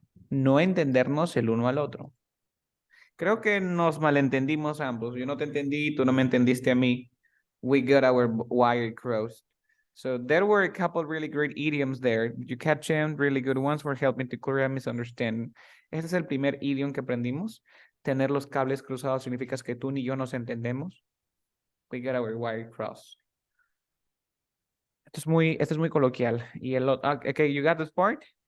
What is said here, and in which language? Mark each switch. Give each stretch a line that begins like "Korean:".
Spanish: No entendernos el uno al otro. Creo que nos malentendimos ambos. Yo no te entendí, tú no me entendiste a mí.
English: We got our wire crossed. So there were a couple really great idioms there. Did you catch them? Really good ones for helping to clear a misunderstanding.
Spanish: Este es el primer idioma que aprendimos. Tener los cables cruzados significa que tú ni yo nos entendemos.
English: We got our wire crossed.
Spanish: Esto es muy coloquial. Y
English: okay, you got this part?